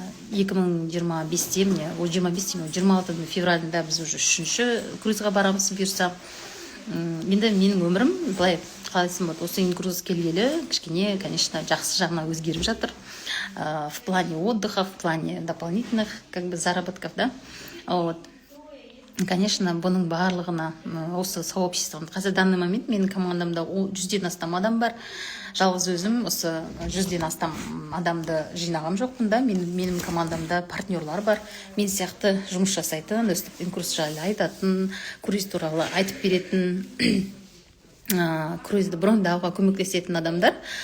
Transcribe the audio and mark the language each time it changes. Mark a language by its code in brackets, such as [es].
[kk] 2025-те, 26 февралында біз уже 3-ші круизға барамыз бұйырса. Енді менің өмірім былай қалайсың болады, осы Инкрус келгелі кішкене, конечно, жақсы жағына өзгеріп жатыр. [ru] В плане отдыха, в плане дополнительных заработков, да. Вот. [kk] Конечно, бұның барлығына осы сообществоны қазір [ru] данный момент [kk] менің командамда 100-ден астам адам бар. Жалғыз өзім осы 100-ден астам адамды жинағам жоқпын да. Менің командамда партнерлар бар. Мен сияқты жұмыс жасайтын, өстіп курс жайлы айтатын, круиз туралы айтып беретін, круизді брондауға көмектесетін адамдар.